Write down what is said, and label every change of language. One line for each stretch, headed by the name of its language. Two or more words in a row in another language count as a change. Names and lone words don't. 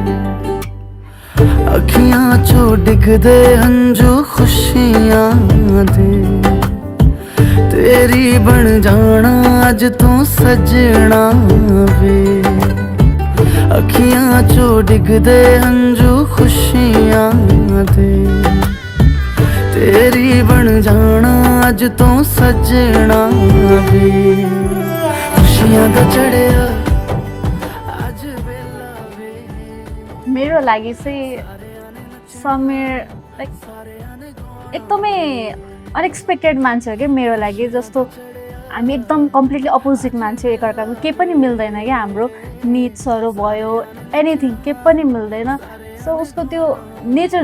Punjabi: ਅੱਖੀਆਂ ਚੋਂ ਡਿਗਦੇ ਹੰਝੂ ਖ਼ੁਸ਼ੀਆਂ ਦੇ ਤੇਰੀ ਬਣ ਜਾਣਾ ਅੱਜ ਤੂ ਸੱਜਣਾ ਵੇ ਅੱਖੀਆਂ ਚੋਂ ਡਿਗਦੇ ਹੰਝੂ ਖ਼ੁਸ਼ੀਆਂ ਦੇ ਤੇਰੀ ਬਣ ਜਾਣਾ ਅੱਜ ਤੂ ਸੱਜਣਾ ਵੇ ਖ਼ੁਸ਼ੀਆਂ ਦਾ ਚੜ੍ਹਿਆ ਅੱਜ ਵੇਲਾ ਵੇ
Nepali: मेरो लागि चाहिँ समीर लाइक एकदमै अनएक्सपेक्टेड मान्छे हो कि मेरो लागि जस्तो हामी एकदम
English: completely opposite
Nepali: मान्छे एकअर्काको केही पनि मिल्दैन क्या हाम्रो निड्सहरू भयो एनिथिङ केही पनि मिल्दैन सो उसको त्यो नेचर